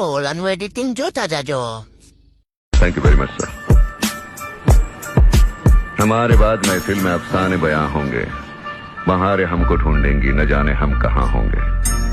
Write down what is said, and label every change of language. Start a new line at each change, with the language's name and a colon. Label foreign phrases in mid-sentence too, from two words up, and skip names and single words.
Gujarati: ઓલાનું એડિટિંગ જોતા જાજો.
English: thank you very much sir.
Hindi: हमारे बाद महफिल में अफसाने बयां होंगे. बहारें हमको ढूंढेंगी, न जाने हम कहाँ होंगे.